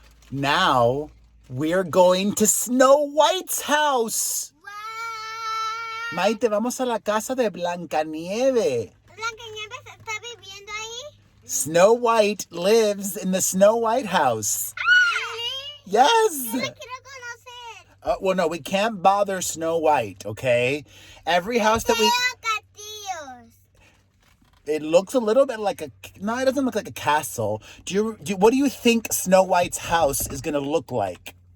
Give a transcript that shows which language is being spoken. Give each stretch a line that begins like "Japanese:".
English: Now we're going to Snow White's house. Wow.
Spanish: Maite, vamos a la casa de Blancanieves. ¿Blancanieves está viviendo ahí?
English: Snow White lives in the Snow White house. Really? Yes.
Spanish: Yo la quiero conocer.
English: Well, no, we can't bother Snow White, okay? Every house that we...
Spanish: Castillos.
English: It looks a little bit like a... No, it doesn't look like a castle. What do you think Snow White's house is going to look like?